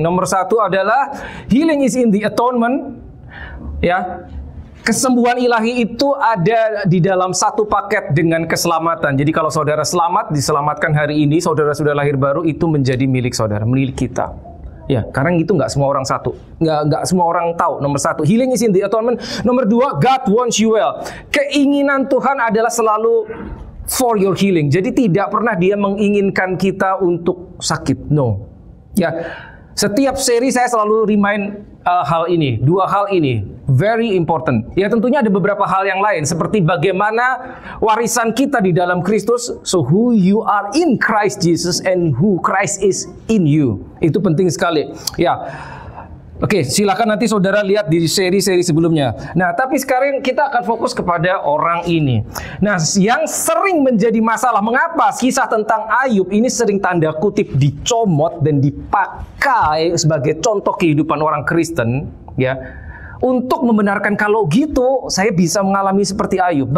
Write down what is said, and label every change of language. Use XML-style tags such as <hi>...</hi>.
<id>Nomor 1 adalah</id> <en>healing is in the atonement.</en> <id>Ya, kesembuhan ilahi itu ada di dalam satu paket dengan keselamatan. Jadi kalau saudara selamat, diselamatkan hari ini, saudara sudah lahir baru, itu menjadi milik saudara, milik kita. Ya, karena itu nggak semua orang nggak semua orang tahu. Nomor 1,</id> <en>healing is in the atonement.</en> <id>Nomor 2,</id> <en>God wants you well.</en> <id>Keinginan Tuhan adalah selalu</id> <en>for your healing.</en> <id>Jadi tidak pernah Dia menginginkan kita untuk sakit. No. Ya, setiap seri saya selalu remind hal ini, 2 hal ini,</id> <en>very important.</en> <id>Ya, tentunya ada beberapa hal yang lain, seperti bagaimana warisan kita di dalam Kristus.</id> <en>So who you are in Christ Jesus and who Christ is in you.</en> <id>Itu penting sekali. Ya. Oke, silakan nanti saudara lihat di seri-seri sebelumnya. Nah, tapi sekarang kita akan fokus kepada orang ini. Nah, yang sering menjadi masalah, mengapa kisah tentang Ayub ini sering tanda kutip dicomot dan dipakai sebagai contoh kehidupan orang Kristen, ya, untuk membenarkan kalau gitu saya bisa mengalami seperti Ayub.</id>